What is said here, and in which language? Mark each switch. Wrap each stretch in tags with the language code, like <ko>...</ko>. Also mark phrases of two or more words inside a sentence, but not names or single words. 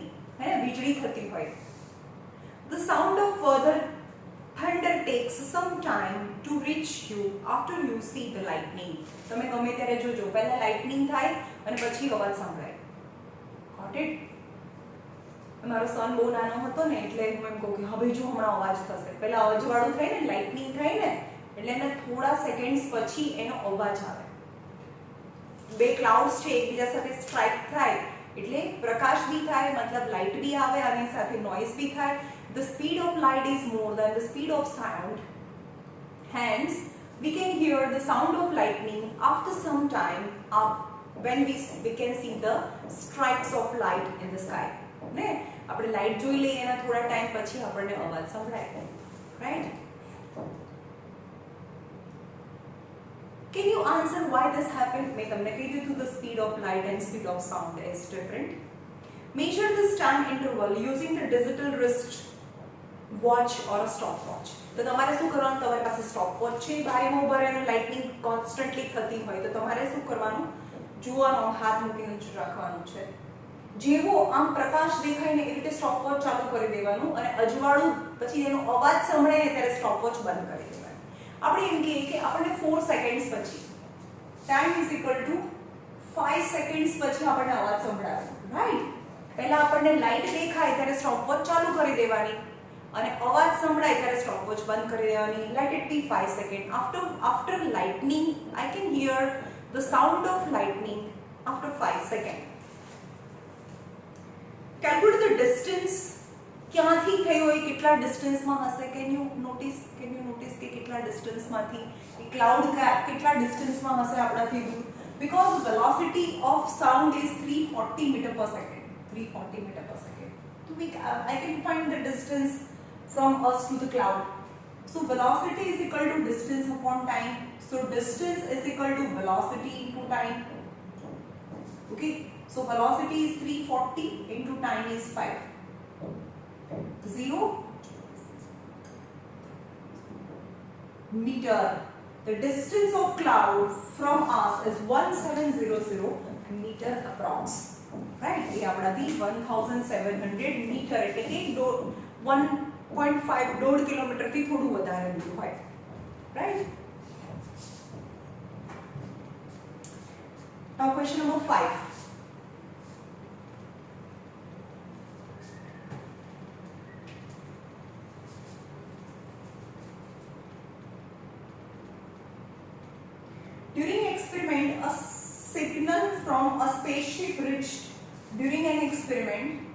<hi>है ना,</hi> <gu>વીજળી થતી હોય.</gu> <en>The sound of further thunder takes some time to reach you after you see the lightning.</en> <gu>તમે ગમે ત્યારે જોજો, પહેલા લાઇટનિંગ થાય અને પછી અવાજ સંભળાય.</gu> <en>Got it?</en> <gu>મારો સન બહુ નાનો હતો ને એટલે હું એમ કહું કે હવે જો હમણાં અવાજ થશે, પહેલા અવાજવાળું થાય ને, લાઇટનિંગ થાય ને એટલે એના થોડા સેકન્ડ્સ પછી એનો અવાજ આવે. બે ક્લાઉડ્સ છે એકબીજા સાથે સ્ટ્રાઇક થાય એટલે પ્રકાશ બી થાય, મતલબ લાઇટ બી આવે અને સાથે નોઇઝ બી થાય.</gu> <en>The speed of light is more than the speed of sound. Hence, we can hear the sound of lightning after some time when we can see the strikes of light in the sky.</en> <gu>ને આપણે લાઈટ જોઈ લઈએ એના થોડા ટાઈમ પછી આપણને અવાજ સંભળાય. રાઈટ?</gu> <en>Can you answer why this happened?</en> <gu>મેં તમને કહી દીધું</gu> <en>the speed of light and speed of sound is different. Measure this time interval using the digital wrist watch or a stopwatch.</en> <gu>તો તમારે શું કરવાનું, તમારી પાસે સ્ટોપવોચ છે, બારીમાં ઉભા રહીને</gu> <en>lightning constantly</en> <gu>થતી હોય તો તમારે શું કરવાનું, જોવાનું, હાથ મૂકીને રાખવાનું છે. જેવો આમ પ્રકાશ દેખાય ને એ રીતે સ્ટોપવોચ ચાલુ કરી દેવાનું અને અજવાળું પછી એનો અવાજ સંભળાય ને ત્યારે સ્ટોપવોચ બંધ કરી દેવાનું. આપણે એમ કહીએ કે આપણને 4 સેકન્ડ્સ પછી</gu> <en>time is equal to 5 seconds</en> <gu>પછી આપણને અવાજ સંભળાય. રાઈટ? પહેલા આપણને લાઇટ દેખાય ત્યારે સ્ટોપવોચ ચાલુ કરી દેવાની અને અવાજ સંભળાય ત્યારે સ્ટોપવોચ બંધ કરી દેવાની.</gu> <en>let it be 5 second. after lightning I can hear the sound of lightning after 5 seconds. Calculate the distance.</en> <gu>ક્યાંથી થઈ હોય, કેટલા ડિસ્ટન્સમાં હશે.</gu> <en>can you notice</en> <gu>કે કેટલા ડિસ્ટન્સમાંથી એ ક્લાઉડ કેટલા ડિસ્ટન્સમાં હશે આપણાથી દૂર.</gu> <en>Because the velocity of sound is 340 meter per second. 340 meter per second. So I can find the distance from us to the cloud. So velocity is equal to distance upon time. So distance is equal to velocity into time. Okay. So velocity is 340 into time is 5. 0 meter. The distance of cloud from us is 1700 meter approx. Right?</en> <hi>ये अपना दी</hi> <gu>1700 meter એટલે કે 1.5 કિલોમીટર થી થોડું વધારે દૂર હોય.</gu> <en>Right? Now question number 5. During experiment, a signal from a spaceship reached during an experiment.</en>